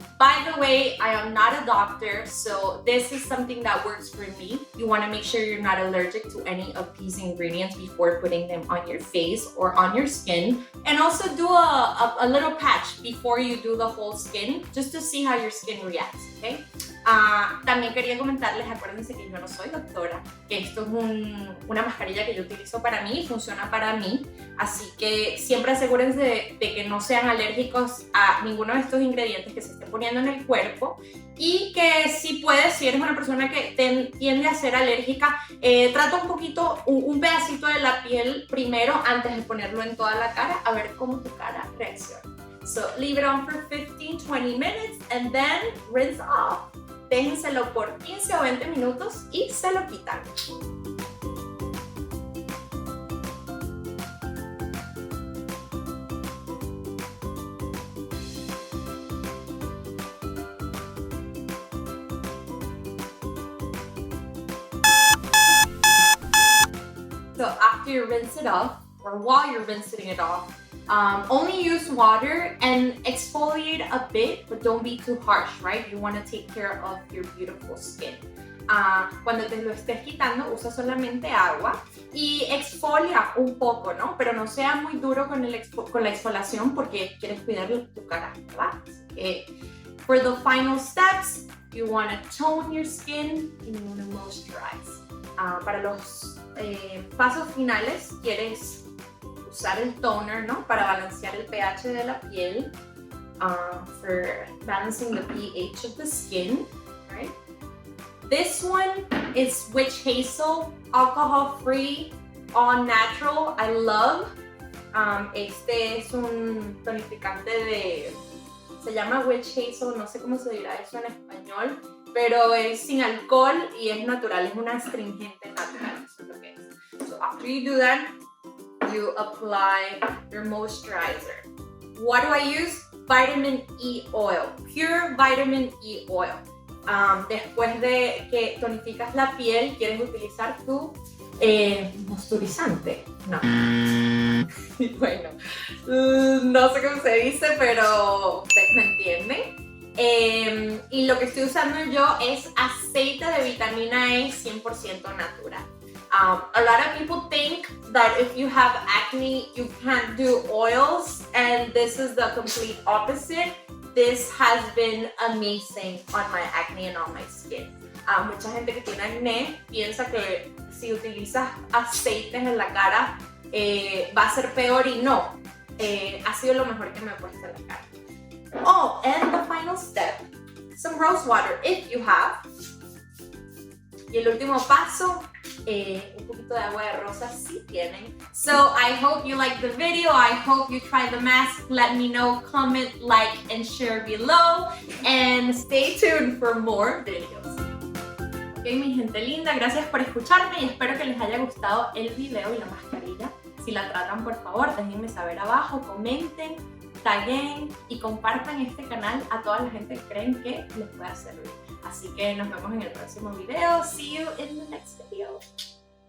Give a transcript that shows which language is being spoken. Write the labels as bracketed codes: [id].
[en] By the way, I am not a doctor, so this is something that works for me. You want to make sure you're not allergic to any of these ingredients before putting them on your face or on your skin. And also do a little patch before you do the whole skin, just to see how your skin reacts, okay? [es] También quería comentarles, acuérdense que yo no soy doctora, que esto es una mascarilla que yo utilizo para mí y funciona para mí, así que siempre asegúrense de que no sean alérgicos a ninguno de estos ingredientes que se estén poniendo en el cuerpo, y que si puedes, si eres una persona que tiende a ser alérgica, trata un poquito, un pedacito de la piel primero antes de ponerlo en toda la cara, a ver cómo tu cara reacciona. [en] So leave it on for 15-20 minutes and then rinse off. [es] Déjenselo por 15 o 20 minutos y se lo quitan. [en] So after you rinse it off, or while you're rinsing it off, only use water and exfoliate a bit, but don't be too harsh, right? You want to take care of your beautiful skin. [es] Cuando te lo estés quitando, usa solamente agua y exfolia un poco, ¿no? Pero no sea muy duro con la exfoliación porque quieres cuidar tu cara, ¿verdad? [en] For the final steps, you want to tone your skin and you want to moisturize. [es] Para los pasos finales, quieres usar el toner, ¿no? Para balancear el pH de la piel, [en] for balancing the pH of the skin, right? This one is witch hazel, alcohol-free, all natural. I love. [es] Este es un tonificante se llama witch hazel, no sé cómo se dirá eso en español, pero es sin alcohol y es natural, es un astringente natural, eso es lo que es. [en] So after you do that, you apply your moisturizer. What do I use? Vitamin E oil, pure vitamin E oil. [es] Después de que tonificas la piel, quieres utilizar tu moisturizante. No. Bueno, no sé cómo se dice, pero ustedes me entienden. Y lo que estoy usando yo es aceite de vitamina E 100% natural. [en] A lot of people think that if you have acne, you can't do oils, and this is the complete opposite. This has been amazing on my acne and on my skin. [es] Mucha gente que tiene acné piensa que si utilizas aceites en la cara va a ser peor, y no. Ha sido lo mejor que me he puesto en la cara. [en] Oh, and the final step, some rose water if you have. [es] Y el último paso, un poquito de agua de rosa si tienen. [en] So I hope you liked the video. I hope you try the mask. Let me know, comment, like, and share below. And stay tuned for more videos. [es] Ok, mi gente linda, gracias por escucharme y espero que les haya gustado el video y la mascarilla. Si la tratan, por favor, déjenme saber abajo, comenten, taguen y compartan este canal a toda la gente que creen que les pueda servir. Así que nos vemos en el próximo video. [en] See you in the next video.